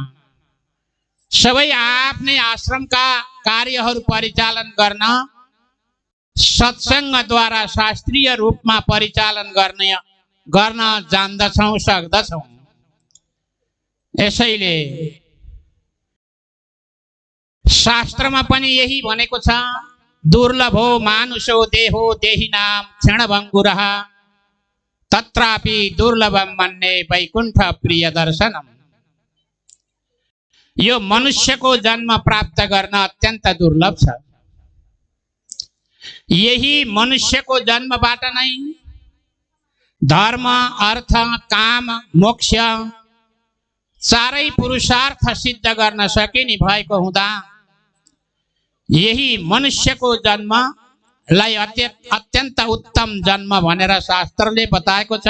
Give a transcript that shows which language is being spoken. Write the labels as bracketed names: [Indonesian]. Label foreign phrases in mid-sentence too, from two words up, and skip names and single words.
[Nepali] सबै आफ्नै आश्रमका कार्यहरू परिचालन गर्न सत्संगद्वारा शास्त्रीय रूपमा परिचालन गर्न जान्दछौं, सक्दछौं। यसैले शास्त्रमा पनि यही भनेको छ, [Sanskrit] दुर्लभो मानुषो देहो देहिनां क्षणभङ्गुरः तत्रापि दुर्लभं मन्ये वैकुण्ठ प्रिय दर्शनम्। [Nepali] यो मनुष्यको जन्म प्राप्त गर्न अत्यन्त दुर्लभ छ। यही मनुष्यको जन्मबाट नै धर्म अर्थ काम मोक्ष चारै पुरुषार्थ सिद्ध गर्न सकिने भएको हुँदा यही मनुष्यको जन्मलाई अत्यन्त उत्तम जन्म भनेर शास्त्रले बताएको छ।